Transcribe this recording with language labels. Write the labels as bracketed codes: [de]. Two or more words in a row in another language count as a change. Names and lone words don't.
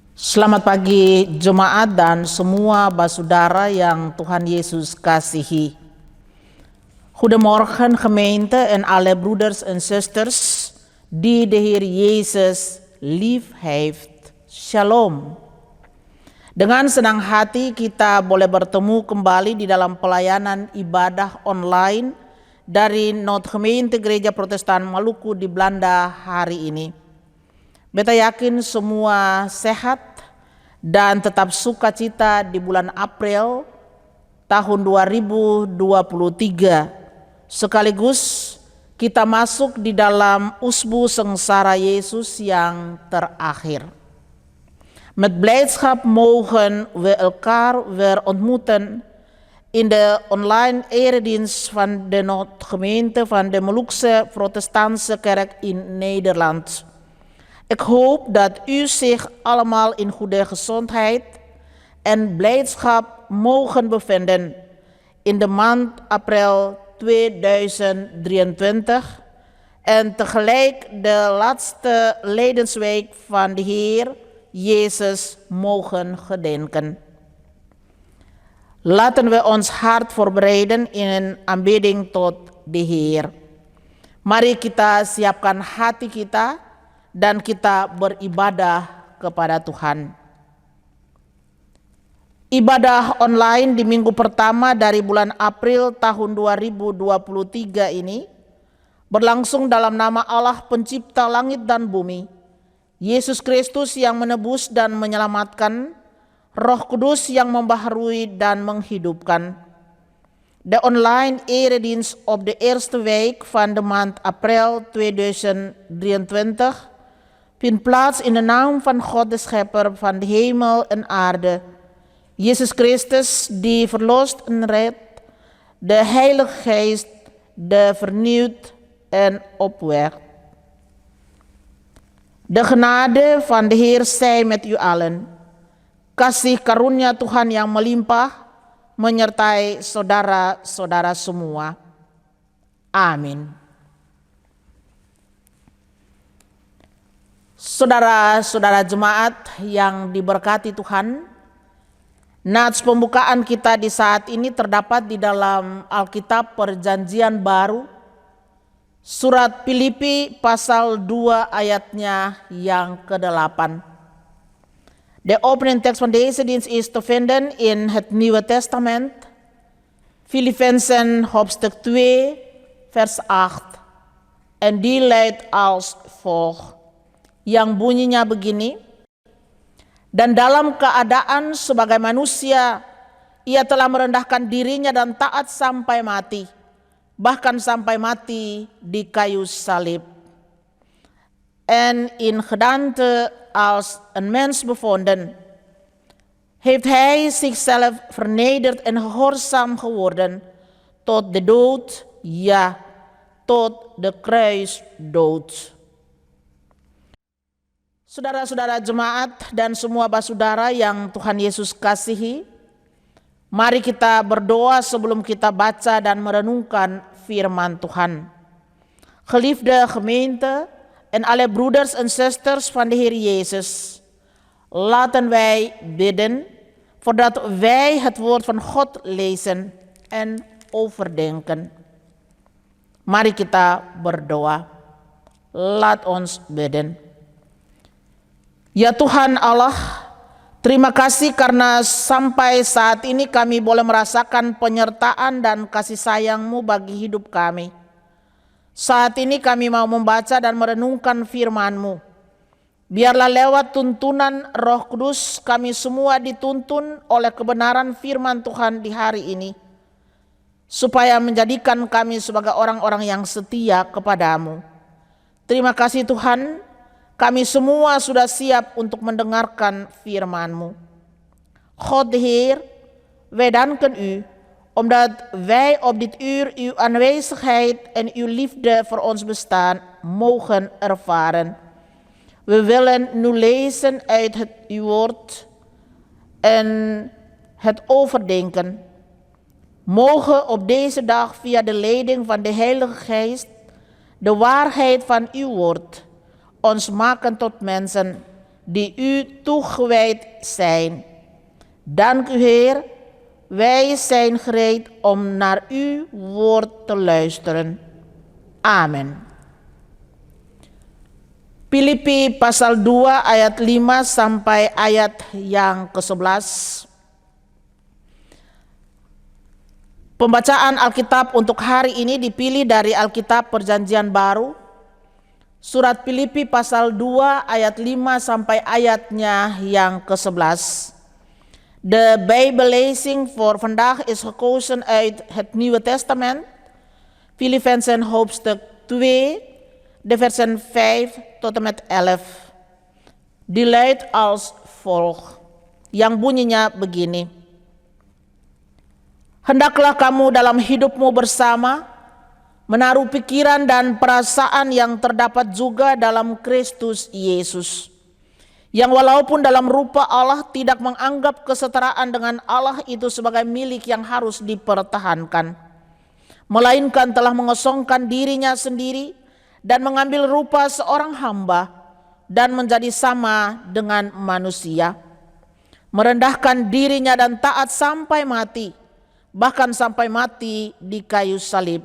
[id] Selamat pagi jemaat dan semua basudara yang Tuhan Yesus kasihi. [nl] Goedemorgen gemeente en alle broeders en zusters die de Heer Jezus lief heeft. Shalom. [id] Dengan senang hati kita boleh bertemu kembali di dalam pelayanan ibadah online dari Noodgemeente Gereja Protestan Maluku di Belanda hari ini. Beta yakin semua sehat dan tetap sukacita di bulan April tahun 2023. Sekaligus kita masuk di dalam usbu sengsara Yesus yang terakhir. [nl] Met blijdschap mogen we elkaar weer ontmoeten in de online eredienst van de Noodgemeente van de Molukse Protestantse Kerk in Nederland. Ik hoop dat u zich allemaal in goede gezondheid en blijdschap mogen bevinden in de maand april 2023 en tegelijk de laatste lijdensweek van de Heer Jezus mogen gedenken. Laten we ons hart voorbereiden in een aanbidding tot de Heer. [id] Mari kita siapkan hati kita dan kita beribadah kepada Tuhan. Ibadah online di minggu pertama dari bulan April tahun 2023 ini berlangsung dalam nama Allah pencipta langit dan bumi, Yesus Kristus yang menebus dan menyelamatkan, Roh Kudus yang membaharui dan menghidupkan. [nl] De online eredienst op de eerste week van de maand April 2023 vindt plaats in de naam van God de Schepper van de hemel en aarde, Jezus Christus die verlost en redt, de Heilige Geest die vernieuwt en opwekt. De genade van de Heer zij met u allen. [id] Kasih karunia Tuhan yang melimpah menyertai saudara-saudara semua. Amin. Saudara-saudara jemaat yang diberkati Tuhan, nats pembukaan kita di saat ini terdapat di dalam Alkitab Perjanjian Baru, surat Filipi pasal 2 ayatnya yang ke-8. [nl] De opening tekst van deze dienst is te vinden in het Nieuwe Testament, Filippenzen hoofdstuk 2 vers 8. En die luidt als volgt, [id] yang bunyinya begini, dan dalam keadaan sebagai manusia, ia telah merendahkan dirinya dan taat sampai mati, bahkan sampai mati di kayu salib. [nl] En in gedaante als een mens bevonden, heeft hij zichzelf vernederd en gehoorzaam geworden tot de dood, ja, tot de kruisdood. [id] Saudara-saudara jemaat dan semua basudara yang Tuhan Yesus kasihi, mari kita berdoa sebelum kita baca dan merenungkan firman Tuhan. [nl] Geliefde gemeente en alle broeders en zusters van de Heer Jezus, laten wij bidden voordat wij het woord van God lezen en overdenken. [id] Mari kita berdoa. [nl] Laat ons bidden. [id] Ya Tuhan Allah, terima kasih karena sampai saat ini kami boleh merasakan penyertaan dan kasih sayang-Mu bagi hidup kami. Saat ini kami mau membaca dan merenungkan firman-Mu. Biarlah lewat tuntunan Roh Kudus kami semua dituntun oleh kebenaran firman Tuhan di hari ini, supaya menjadikan kami sebagai orang-orang yang setia kepadamu. Terima kasih Tuhan, kami semua sudah siap untuk mendengarkan firman-Mu. [nl] God de Heer, wij danken u, omdat wij op dit uur uw aanwezigheid en uw liefde voor ons bestaan mogen ervaren. We willen nu lezen uit uw woord en het overdenken. Mogen op deze dag via de leiding van de Heilige Geest de waarheid van uw woord ons maken tot mensen die u toegewijd zijn. Dank u, Heer. Wij zijn gereed om naar uw woord te luisteren. Amen. [id] Filipi pasal 2 ayat 5 sampai ayat yang ke-11. Pembacaan Alkitab untuk hari ini dipilih dari Alkitab Perjanjian Baru, surat Filipi pasal 2 ayat 5 sampai ayatnya yang ke-11. [nl] De Bijbellezing voor vandaag is gekozen uit het Nieuwe Testament, Filippenzen hoofdstuk 2, de versen 5 tot en met 11. Die luidt als volgt, [id] yang bunyinya begini. Hendaklah kamu dalam hidupmu bersama menaruh pikiran dan perasaan yang terdapat juga dalam Kristus Yesus, yang walaupun dalam rupa Allah tidak menganggap kesetaraan dengan Allah itu sebagai milik yang harus dipertahankan, melainkan telah mengosongkan dirinya sendiri dan mengambil rupa seorang hamba dan menjadi sama dengan manusia, merendahkan dirinya dan taat sampai mati, bahkan sampai mati di kayu salib.